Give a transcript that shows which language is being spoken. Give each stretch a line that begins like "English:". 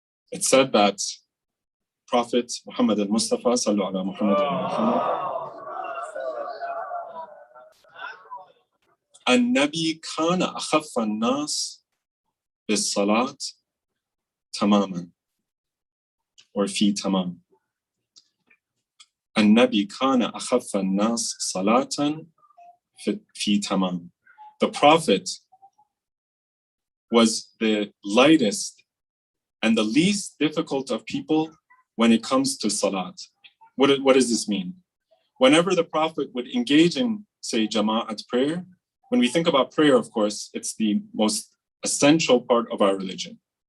English: It's said that Prophet Muhammad al-Mustafa sallallahu alaihi Muhammad al-Muhammad
Arabic: النبي كان أخف الناس بالصلاة تماما
English: or
Arabic: في تمام. النبي كان أخف الناس صلاة في تمام.
English: The Prophet was the lightest and the least difficult of people when it comes to salat. What does this mean? Whenever the Prophet would engage in, say, Jama'at prayer, when we think about prayer, of course, it's the most essential part of our religion.